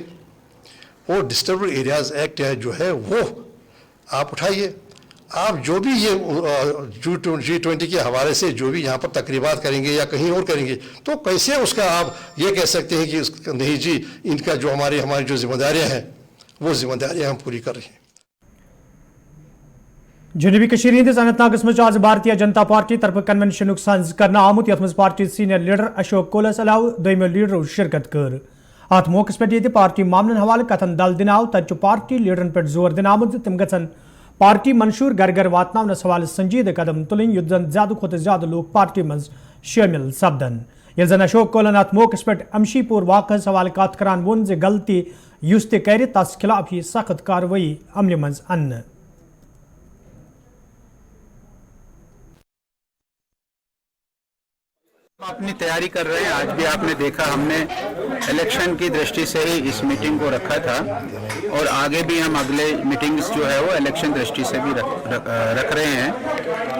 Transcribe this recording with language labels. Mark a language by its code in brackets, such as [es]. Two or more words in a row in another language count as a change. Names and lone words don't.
[hi] और [en] disturbed areas act [hi] जो है वो आप उठाइए। आप जो भी ये G20 के हवाले से जो भी यहाँ पर तकरीबात करेंगे या कहीं और करेंगे, तो कैसे उसका आप ये कह सकते हैं कि नहीं जी, इनका जो हमारी जो जिम्मेदारियाँ हैं वो जिम्मेदारियाँ हम पूरी कर रहे हैं। [ks] जनूबी कश्मीर हंदिस अनंतनागस मज आज भारतीय जनता पार्टी तरफ कन्वेंशन सज कर आमुत, यथ मज पार्टी [en] senior leader [ks] अशोक कोलस अलाव दोयमो लीडरों शिरकत कर। अत मौके पे पार्टी मामलन हवाले कथन दल दिन आव, तत पार्टी लीडरन पे जोर दिन आमुत तिम गन पार्टी मंशूर घर घर वातनावनस हवाले संजीद कदम तुलन, युत जन ज्यादा खुद ज्यादा लोग पार्टी मज शामिल सपदन। ये जन अशोक कोलन अत मौके पे अमशीपुर वाक़स हवाले कत करान वोन जे गलती युस ते कर तस खिलाफ ही सख्त कार्रवाई अमल मज अन्न। [hi] अपनी तैयारी कर रहे हैं। आज भी आपने देखा हमने इलेक्शन की दृष्टि से ही इस मीटिंग को रखा था, और आगे भी हम अगले मीटिंग्स जो है वो इलेक्शन दृष्टि से भी रख रहे हैं।